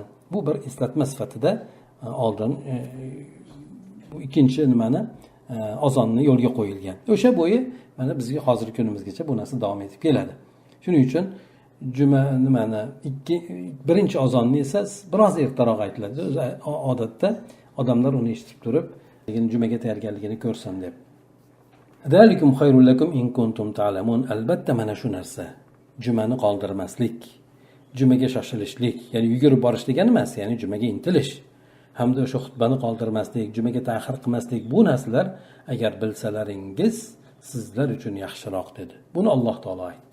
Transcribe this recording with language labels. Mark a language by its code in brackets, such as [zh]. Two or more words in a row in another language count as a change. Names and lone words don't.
[uz] Bu bir eslatma sifatida oldin bu ikkinchi azonni yo'lga qo'yilgan. O'sha bo'yi mana bizga hozirgi kunimizgacha bu narsa davom etib keladi. Shuning uchun juma birinchi azonni esa biroz ertaroq aytiladi. O'zi odatda odamlar uni eshitib turib, jumaga tayyorgarligini ko'rsin deb. [ar] ذلكم خير لكم إن كنتم تعلمون. [uz] Albatta mana shu narsa. Jumani qoldirmaslik, jumaga shoshilishlik, ya'ni yugurib borish degani emas, ya'ni jumaga intilish. Hamda o'sha xutbani qoldirmaslik, jumaga ta'xir qilmaslik, bu narsalar agar bilsalaringiz sizlar uchun yaxshiroq dedi. Buni Alloh taolo aytdi.